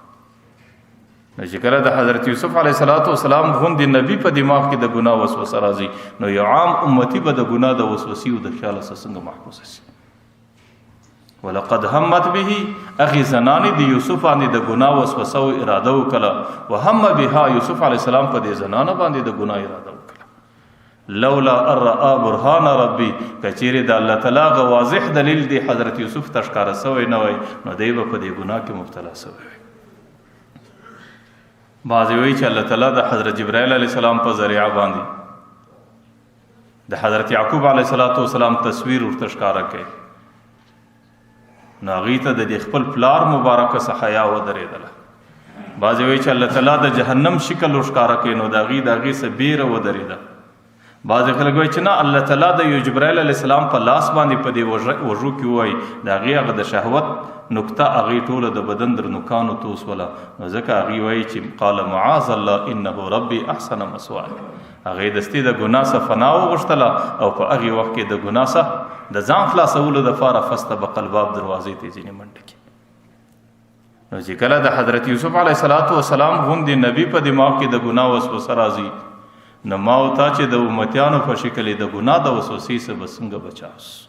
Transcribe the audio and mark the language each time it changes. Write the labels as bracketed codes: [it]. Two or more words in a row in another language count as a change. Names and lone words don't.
[ps] چې کله د حضرت یوسف [ar] علیه الصلاۃ والسلام [ps] غوندې نبی په دماغ کې د ګناه وسوسه راځي نو یو عام امتی به د ګناه د وسوسې او د خیال څخه څنګه محفوظ شي. [ar] ولقد همت به، [ps] هغې زنانې د یوسف باندې د ګناه وسوسه او اراده وکړه. [ar] وهم بها، [ps] یوسف [ar] علیه السلام [ps] په دې زنانه باندې د ګناه اراده وکړه. [ar] لولا ان رأى برهان ربي، [ps] کچېرې د الله تعالی واضح دلیل دی حضرت یوسف ته ښکاره سوی نه وای نو دی به په دې ګناه کې مبتلا سوی وای. بعضې وایي چې الله تعالی د حضرت جبرائیل [ar] علیه السلام [ps] په ذریعه باندې د حضرت یعقوب [ar] علیه السلام [ps] تصویر ورته ښکاره کړي. نو هغې ته د دې خپل پلار مبارکه څخه حیا ودرېدله. بعضې وایي چې الله تعالی د جهنم شکل ورښکاره کړي نو د هغې څه بیره ودرېده. بعضې خلک وایي چې نه، الله تعالی د یو جبرائیل [ar] علیه السلام [ps] په لاس باندې په دې وژو کې ووایي د هغې هغه د شهوت نقطه هغې ټوله د بدن در نوکانو توسوله. نو ځکه هغې وایي چې [ar] قال معاذ الله انه ربي احسن مثواي. [ps] هغې دستي د ګناه څخه فنا وغوښتله او په هغې وخت کې د ګناه څخه د ځان خلاصولو دپاره [ar] فاستبق الباب [ps] دروازې ته ځینې منډه کړي. نو چې کله د حضرت یوسف [ar] علیه السلام [ps] غوندې نبي په دماغ کې د ګناه وسوسه راځي، نو ما او تا چې د امتیانو په شکل د ګناه د وسوسې څخه به څنګه بچاوس؟